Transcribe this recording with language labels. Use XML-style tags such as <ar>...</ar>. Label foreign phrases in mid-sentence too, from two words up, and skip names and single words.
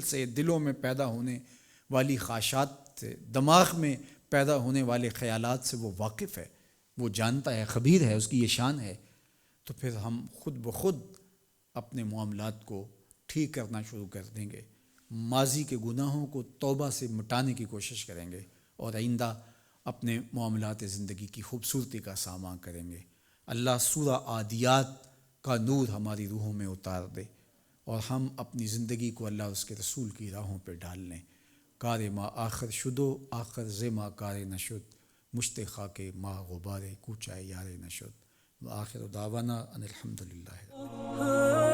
<ur>سے، دلوں میں پیدا ہونے والی خواہشات سے، دماغ میں پیدا ہونے والے خیالات سے وہ واقف ہے، وہ جانتا ہے، خبیر ہے، اس کی یہ شان ہے، تو پھر ہم خود بخود اپنے معاملات کو ٹھیک کرنا شروع کر دیں گے، ماضی کے گناہوں کو توبہ سے مٹانے کی کوشش کریں گے، اور آئندہ اپنے معاملات زندگی کی خوبصورتی کا سامنا کریں گے۔ اللہ سورہ عادیات کا نور ہماری روحوں میں اتار دے، اور ہم اپنی زندگی کو اللہ اس کے رسول کی راہوں پہ ڈال لیں۔</ur> <fa>کار ما آخر شدو آخر زما کار نشد، مشت خاک ما غبار کوچائے یار نشد،</fa> <ar>وآخر دعوانا ان الحمدللہ۔</ar>